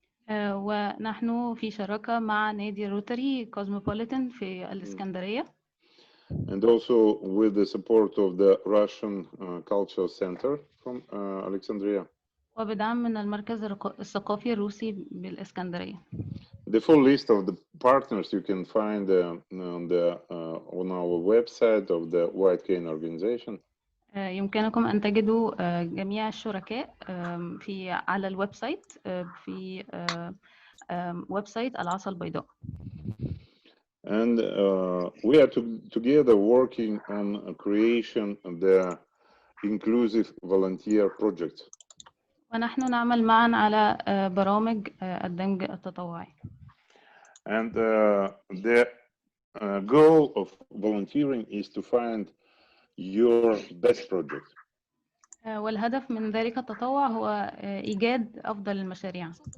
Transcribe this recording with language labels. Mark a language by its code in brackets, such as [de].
[ar] ونحن في شراكة مع نادي روتري كوزموبوليتان في الإسكندرية. [en] And also with the support of the Russian Cultural Center from Alexandria. [ar] وبدعم من المركز الثقافي الروسي بالإسكندرية. [en] The full list of the partners you can find on our website of the White Cane Organization. [ar] يمكنكم أن تجدوا جميع الشركاء على الويب سايت في ويب سايت العصا البيضاء. [en] And we are together working on creation of the inclusive volunteer project. [ar] ونحن نعمل معا على برامج الدمج التطوعي. [en] And the goal of volunteering is to find your best project. [ar] والهدف من ذلك التطوع هو إيجاد أفضل المشاريع.